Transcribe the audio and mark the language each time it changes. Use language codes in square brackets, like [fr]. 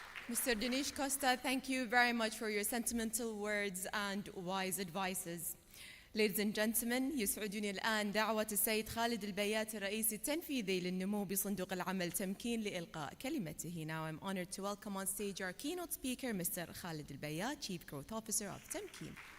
[en] Mr. Dinesh Costa, thank you very much for your sentimental words and wise advices. Ladies and gentlemen, [ar] يسعدني الآن دعوة السيد خالد البيات الرئيس التنفيذي للنمو بصندوق العمل تمكين لإلقاء كلمته. [en] Now I'm honored to welcome on stage our keynote speaker, Mr. Khalid Al-Bayat, Chief Growth Officer of Temkeen.